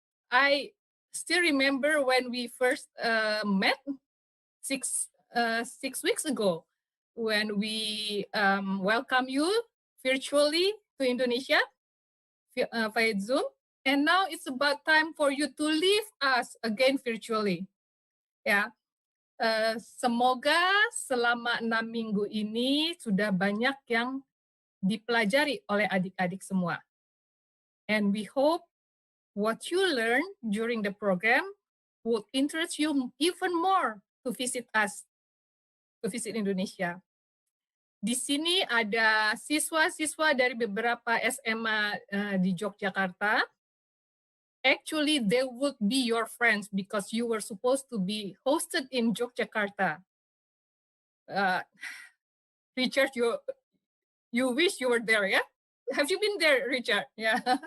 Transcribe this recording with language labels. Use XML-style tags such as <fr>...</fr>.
<en>I still remember when we first met six weeks ago when we welcome you virtually to Indonesia via Zoom. And now it's about time for you to leave us again virtually.</en> <id>Ya, semoga selama 6 minggu ini sudah banyak yang dipelajari oleh adik-adik semua.</id> <en>And we hope what you learn during the program would interest you even more to visit us, to visit Indonesia.</en> <id>Di sini ada siswa-siswa dari beberapa SMA di Yogyakarta.</id> <en>Actually, they would be your friends because you were supposed to be hosted in Yogyakarta. Richard, you wish you were there, yeah? Have you been there, Richard? Yeah.</en>